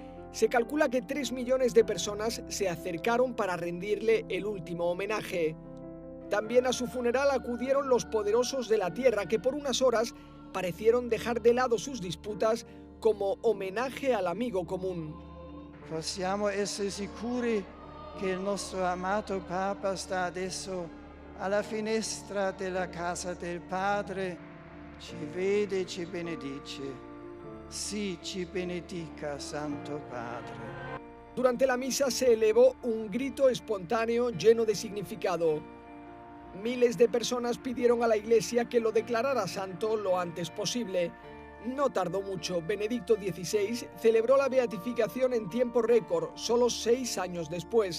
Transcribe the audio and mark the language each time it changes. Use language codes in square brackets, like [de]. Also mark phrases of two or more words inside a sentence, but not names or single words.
[es] Se calcula que 3 millones de personas se acercaron para rendirle el último homenaje. También a su funeral acudieron los poderosos de la tierra que por unas horas parecieron dejar de lado sus disputas como homenaje al amigo común. [it] Possiamo essere sicuri che il nostro amato Papa sta adesso alla finestra della casa del Padre, ci vede e ci benedice. Sì, ci benedica, Santo Padre. [es] Durante la misa se elevó un grito espontáneo lleno de significado. Miles de personas pidieron a la Iglesia que lo declarara santo lo antes posible. No tardó mucho. Benedicto XVI celebró la beatificación en tiempo récord, solo 6 años después.